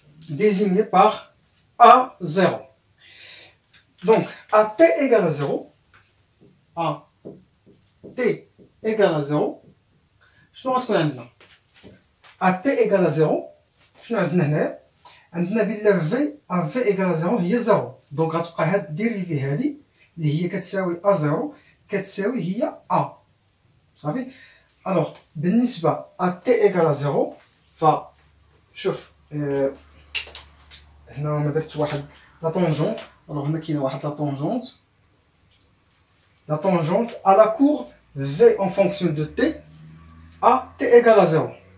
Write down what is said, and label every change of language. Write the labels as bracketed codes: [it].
[fr] Désigné par A0. Donc, à t égale à 0, à t égale à 0, je pense qu'on a maintenant. À t égale à 0, je pense qu'on a maintenant. V à V égale à 0, il y a 0. Donc, on va faire dérivée [ar] هذه اللي هي كتساوي A0 كتساوي هي A. [fr] Vous savez? [ar] Alors, بالنسبة [fr] à t égale à 0, [ar] فشوف هنا ما درتش واحد لا طونجونت. alors هنا كاينه واحد لا طونجونت. [fr] La tangente à la courbe V en fonction de t à t égale à 0.